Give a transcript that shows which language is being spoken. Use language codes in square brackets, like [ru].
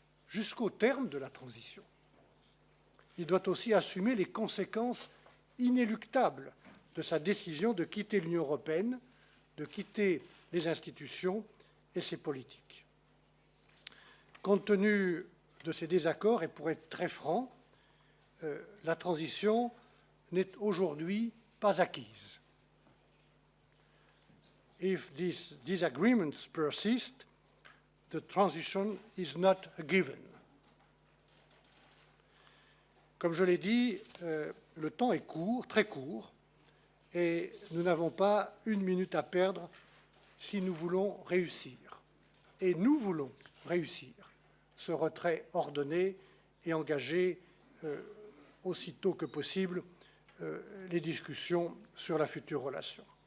[fr] jusqu'au terme de la transition. Il doit aussi assumer les conséquences inéluctables de sa décision de quitter l'Union européenne, de quitter les institutions et ses politiques. Compte tenu de ces désaccords, et pour être très franc, la transition n'est aujourd'hui pas acquise. [en] If these disagreements persist, the transition is not a given. [fr] Comme je l'ai dit, le temps est court, très court, et nous n'avons pas une minute à perdre si nous voulons réussir. Et nous voulons réussir ce retrait ordonné et engager aussitôt que possible les discussions sur la future relation.